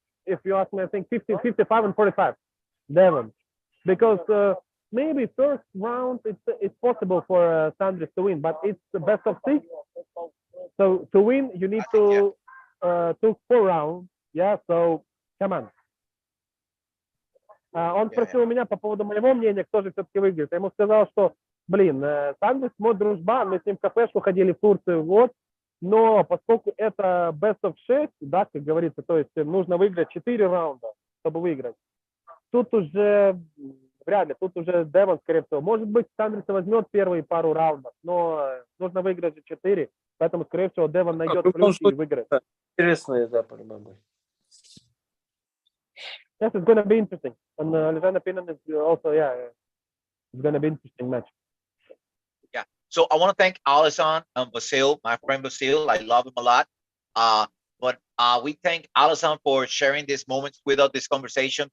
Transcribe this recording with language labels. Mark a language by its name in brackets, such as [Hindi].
[English] If you ask me, I think 50, 55, and 45. Devon, because maybe first round it's possible for Sandris to win, but it's the best of 6. So to win, you need to took 4 rounds. Yeah, so come on. [Russian] Он спросил у меня по поводу моего мнения, кто же все-таки выиграет. Я ему сказал, что блин, с Андресом мой дружбан, мы с ним в кафешку ходили в Турцию, вот, но поскольку это [English] best of 6, [Russian] да, как говорится, то есть нужно выиграть 4 раунда, чтобы выиграть. Тут уже вряд ли, тут уже Девон, скорее всего. Может быть, Андрес возьмет первые пару раундов, но нужно выиграть 4, поэтому, скорее всего, Девон найдет в любом плюс и случае, выиграет. Интересная, да, по-любому будет. [English] Yes, it's going to be interesting. And Alizhan opinion is also, yeah, it's going to be interesting match. Yeah. So I want to thank Alizhan and Vasil, my friend Vasil. I love him a lot. But we thank Alizhan for sharing these moments with us, this conversation.